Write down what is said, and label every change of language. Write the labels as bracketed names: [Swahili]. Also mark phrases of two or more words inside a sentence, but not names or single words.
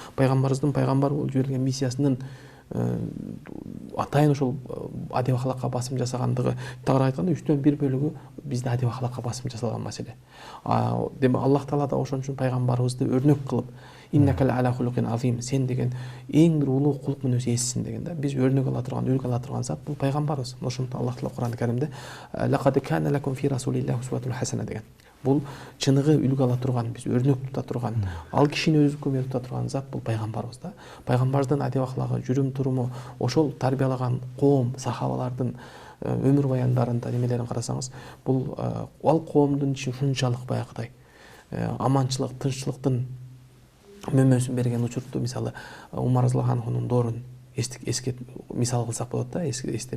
[Kyrgyz] Пайгамбарыбыздын пайгамбар болуп жиберилген миссиясынын атайын ошол адеп ахлакка басым жасагандыгы тагыраак айтканда 3/1 бөлүгү бизде адеп ахлакка басым жасалган маселе. Демек Аллах Таала да ошон үчүн пайгамбарыбызды өрнөк кылып [Arabic] إنك لعلى خلق عظيم, [Kyrgyz] сен деген эң бир улуу кулук мүнөз ээсисиң деген да. Биз өрнөк ала турган, үлгү ала турган зат бул пайгамбарыбыз. Ошондуктан Аллах Таала Кур'ан-ы Каримде [Arabic] لقد كان لكم في رسول الله أسوة حسنة [Kyrgyz] деген. Бул чыныгы үлгү ала турган, биз өрнөк тута турган, ал кишини өзгөчө тута турган зат бул пайгамбарыбыз да. Пайгамбарыбыздын адеп аклагы, жүрүм туруму, ошол тарбиялаган коом, сахабалардын өмүр баяндарында немелерин карасаңыз, бул ал коомдун ичи ушунчалык баягыдай аманчылык, тынччылыктын мөмөсүн берген учурду, мисалы Умар разыяллаху анхунун доорун мисал кылсак болот да, эстеп.